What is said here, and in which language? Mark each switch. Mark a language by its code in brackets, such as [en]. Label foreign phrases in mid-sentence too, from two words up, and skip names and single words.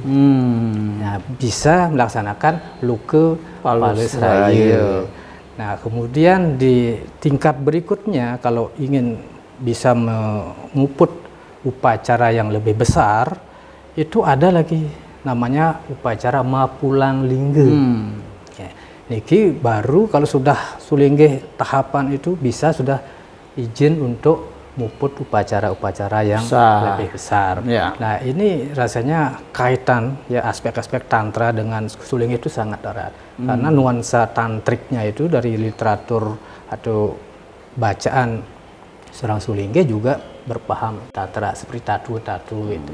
[id] Nah, bisa melaksanakan luka Palesraya. Nah, kemudian di tingkat berikutnya kalau ingin bisa menguput upacara yang lebih besar, itu ada lagi namanya upacara Mapulang Lingga. Ya, niki baru kalau sudah Sulingge tahapan itu bisa sudah izin untuk muput upacara-upacara yang lebih besar. Nah, ini rasanya kaitan ya aspek-aspek tantra dengan Sulingge itu sangat erat. Karena nuansa tantriknya itu dari literatur atau bacaan seorang Sulingge juga berpaham tantra seperti tatu itu.